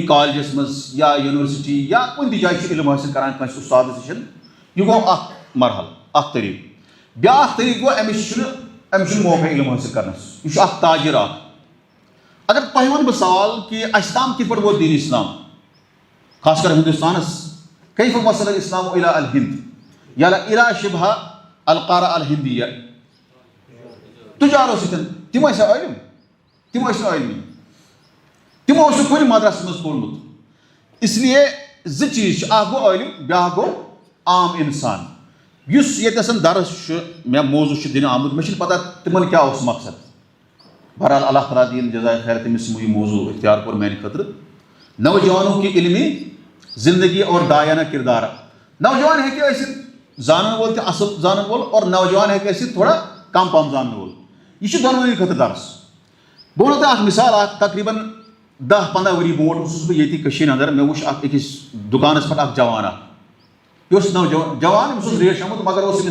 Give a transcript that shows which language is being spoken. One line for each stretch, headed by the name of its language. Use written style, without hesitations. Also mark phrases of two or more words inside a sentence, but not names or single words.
Kashmiri: کالجس منٛز یا یونیورسٹی یا کُنہِ تہِ جایہِ چھُ علم حٲصِل کران کٲنٛسہِ اُستادس نِش یہِ گوٚو اکھ مرحلہٕ اکھ طریٖقہٕ بیٛاکھ طریٖقہٕ گوٚو أمِس چھُنہٕ موقع علم حٲصِل کرنس یہِ چھُ اکھ تاجر اکھ اگر تۄہہِ وَنہٕ بہٕ سوال کہ اَسہِ تام کِتھ پٲٹھۍ ووت دیٖن اسلام خاص کر ہندوستانس
Arabic: کیف وصل الاسلام الى الہند یا الى شبہ القارہ الہندیہ
Kashmiri: تجارو سۭتۍ تِم ٲسیا عٲلِم تِم ٲسۍ نہٕ عٲلمی تِمو اوس نہٕ کُنہِ مدرسس منٛز پوٚرمُت
Urdu: اس لیے
Kashmiri: زٕ چیٖز چھِ اکھ گوٚو عٲلِم بیٛاکھ گوٚو عام اِنسان یُس ییٚتٮ۪س درس چھُ مےٚ موضوٗع چھُ دِنہٕ آمُت مےٚ چھُنہٕ پتہ تِمن کیٛاہ اوس مقصد بہرحال اللہ تعالیٰ دِیِن جزائے خیر تٔمِس یِمو یہِ موضوٗع اختیار کوٚر میانہِ خٲطرٕ
Urdu: نوجوانوں کی علمی زندگی اور دایانہ کردار
Kashmiri: نوجوان ہیٚکہِ ٲسِتھ زانن وول تہِ اصل زانن وول اور نوجوان ہیٚکہِ ٲسِتھ تھوڑا کم پہم زانن وول یہِ چھُ دۄنوٕنی خٲطرٕ درس بہٕ وَنو تۄہہِ اکھ مثال اکھ تقریٖبن 10-15 ؤری برونٛٹھ اوسُس بہٕ ییٚتہِ کٔشیٖرِ انٛدر مےٚ وٕچھ اکھ أکِس دُکانس پٮ۪ٹھ اکھ جوان اکھ یہِ اوس جوان أمِس اوس ریش آمُت مگر اوس